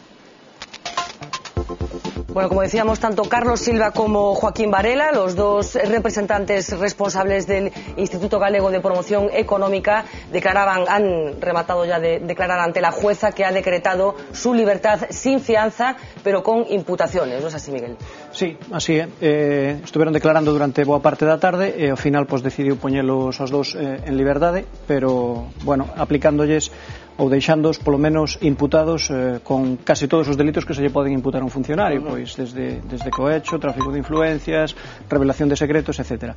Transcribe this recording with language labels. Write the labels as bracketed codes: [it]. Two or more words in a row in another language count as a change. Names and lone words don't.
[es] Bueno, como decíamos, tanto Carlos Silva como Joaquín Varela, los dos representantes responsables del Instituto Galego de Promoción Económica, han rematado ya de declarar ante la jueza, que ha decretado su libertad sin fianza, pero con imputaciones. ¿No es así, Miguel? [gl] Sí, así é. Estuveron declarando durante boa parte da tarde e ao final decidiu poñelos os dous en liberdade, pero, bueno, aplicándolles ou deixándoos polo menos imputados con casi todos os delitos que se lle poden imputar a un funcionario, pois desde cohecho, tráfico de influencias, revelación de secretos, etc.